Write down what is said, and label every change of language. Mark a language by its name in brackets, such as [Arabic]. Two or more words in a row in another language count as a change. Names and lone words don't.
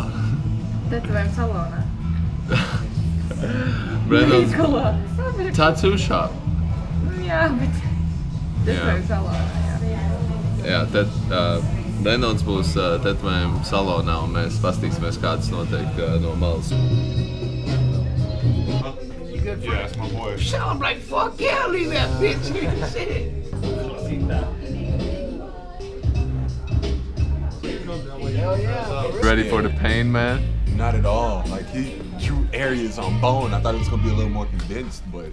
[Latvian] Tetovējuma salonā. Brendons... Veikalā. [English] Tattoo shop. [Latvian] Jā, bet... Tetovējuma salonā, jā. Jā, Brendons būs tetovējuma salonā un mēs pastīsimies, kāds notiek no malas. [English] Yeah, that's my boy. I'm like, fuck yeah, leave that bitch in shit. Hell yeah. Ready for the pain, man? Not at all. Like, he drew areas on bone. I thought it was gonna be a little more condensed, but...